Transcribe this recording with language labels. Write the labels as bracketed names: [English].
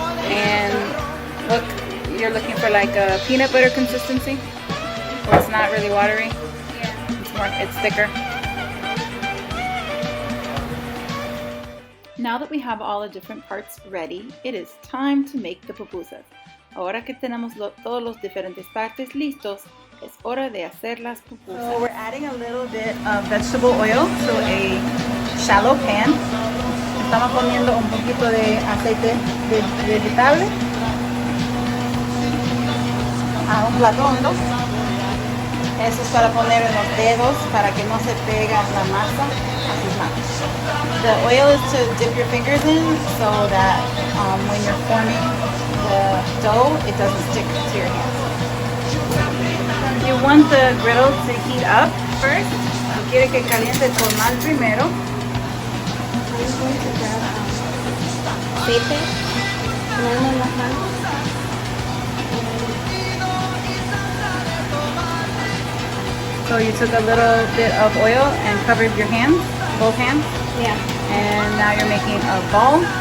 [English] And look, you're looking for like a peanut butter consistency, where it's not really watery. Yeah. It's thicker. Now that we have all the different parts ready, it is time to make the pupusas. [Spanish] Ahora que tenemos todos los diferentes partes listos, es hora de hacer las pupusas. [English] So we're adding a little bit of vegetable oil to a shallow pan. [Spanish] Estamos poniendo un poquito de aceite vegetable a un plato hondo. Eso es para poner en los dedos para que no se pega la masa a sus manos. [English] The oil is to dip your fingers in so that when you're forming the dough, it doesn't stick to your hands. You want the griddle to heat up first. [Spanish] Quiere que caliente el comal primero. Aceite, ponerlo en las manos. [English] So you took a little bit of oil and covered your hands, both hands? Yeah. And now you're making a ball.